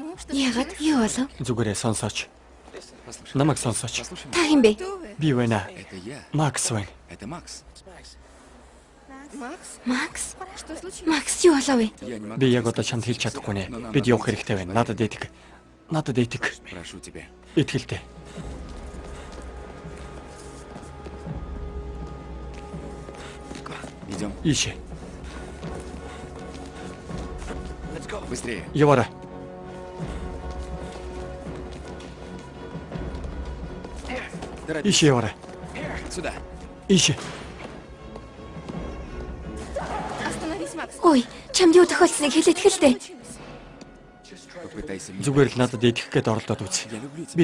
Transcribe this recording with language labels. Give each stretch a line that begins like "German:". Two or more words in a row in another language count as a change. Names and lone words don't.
Mongolian: Яагаад? Юу болов? Зүгээрээ сонсооч.
Russian: Послушай.
Mongolian: Намайг сонсооч.
Russian: Послушай
Mongolian: Та
Russian: меня.
Mongolian: хэн бэ?
Russian: Кто вы?
Mongolian: Би байна.
Russian: Это я.
Mongolian: Макс байна.
Russian: Это Макс.
Mongolian: Макс? Макс?
Russian: Что случилось?
Mongolian: Макс юу болов вэ?
Russian: Я не могу.
Mongolian: Би яг одоо чамд хэлж чадахгүй нэ. Бид явах хэрэгтэй байна. Надад итг. Надад итг.
Russian: Прошу тебя.
Mongolian: Итгэлтэй.
Russian: Идем.
Mongolian: Ийшээ.
Russian: Быстрее.
Mongolian: Яваарай.
Russian: Торопись.
Mongolian: Ийшээ яваарай.
Russian: Сюда.
Mongolian: Ийшээ.
Russian: Остановись, Макс.
Mongolian: Ой, чамд юу тохиолдсныг хэлээд хэлдэ.
Russian: Попытайся меня.
Mongolian: Зүгээр л надад идэх гээд оролдоод үз.
Russian: Я люблю тебя.